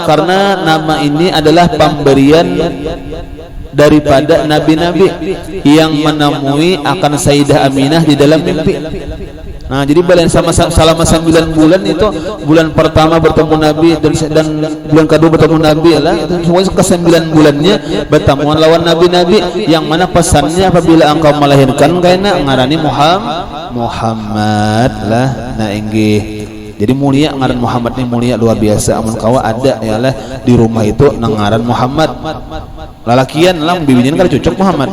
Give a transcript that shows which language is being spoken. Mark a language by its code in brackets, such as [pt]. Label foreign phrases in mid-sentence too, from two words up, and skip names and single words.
[bjn] Karena nama ini adalah pemberian daripada nabi-nabi yang menemui akan Sayyidah Aminah di dalam mimpi. Nah, jadi balen selama 9 bulan itu, bulan pertama bertemu Nabi dan bulan kedua bertemu Nabi lah, semuanya ke 9 bulannya bertemuan lawan nabi-nabi yang mana pesannya apabila engkau melahirkan kaina ngarani Muhammad lah. Nah, inggih. Jadi mulia ngaran Muhammad ini mulia luar biasa. Amun kawa ada ya lah di rumah itu ngaran Muhammad. Lalakian lah bibinya kan cocok Muhammad.